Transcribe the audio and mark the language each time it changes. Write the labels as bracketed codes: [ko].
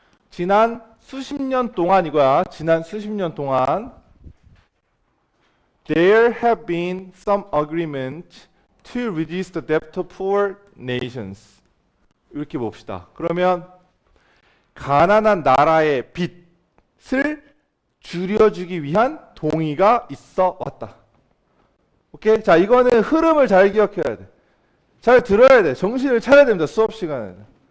[ko] 지난 수십 년 동안 이거야. 지난 수십 년 동안 [en] There have been some agreement to reduce the debt of poor nations. [ko] 이렇게 봅시다. 그러면 가난한 나라의 빚을 줄여주기 위한 동의가 있어 왔다. 오케이? 자, 이거는 흐름을 잘 기억해야 돼. 잘 들어야 돼. 정신을 차려야 됩니다. 수업 시간에는.